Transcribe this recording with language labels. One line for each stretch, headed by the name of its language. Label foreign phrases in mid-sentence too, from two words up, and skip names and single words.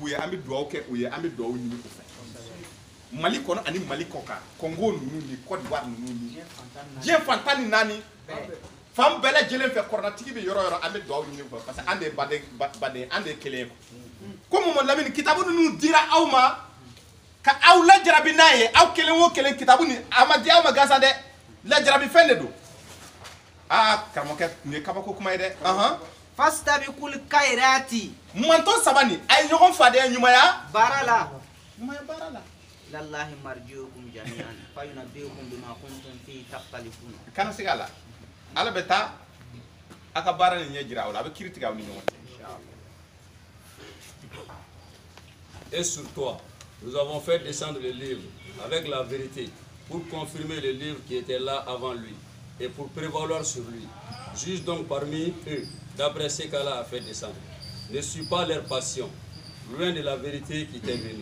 Bambara: ye an bɛ dugawu kɛ u ye an bɛ dugawu ɲini u fɛ Mali kɔnɔ ani Mali kɔ kan Congo ninnu ni Côte d'Ivoire ninnu ni diɲɛ fantan ni naani fan bɛɛ lajɛlen fɛ Kɔrɔnɛtigi bɛ yɔrɔ o yɔrɔ an bɛ dugawu ɲini u fɛ
French: parce que
Bambara: an de ye baden an de ye kelen ye ko Mamadu Lamini kitabu ninnu dira aw ma ka aw lajarabi n'a ye aw kelen o kelen kitabu ni a ma di aw ma gansan dɛ lajarabi fɛn de don karamɔgɔkɛ nin ye kabako kuma ye dɛ
Arabic: فاستبقوا الخيرات
Bambara: mantɔ saba nin a ye ɲɔgɔn fadenya ɲumanya baara la baara la
Arabic: إلى الله مرجعكم جميعا فينبئكم بما كنتم فيه تختلفون
Bambara: kana se la Ala bɛ taa a ka baara nin ɲɛ jira aw la a bɛ kiiri tigɛ aw ni ɲɔgɔn cɛ.
French: Et sur toi, nous avons fait descendre le livre avec la vérité pour confirmer le livre qui était là avant lui et pour prévaloir sur lui. Juge donc parmi eux, d'après ce qu'Allah a fait descendre. Ne suis pas leur passion, loin de la vérité qui t'est venue.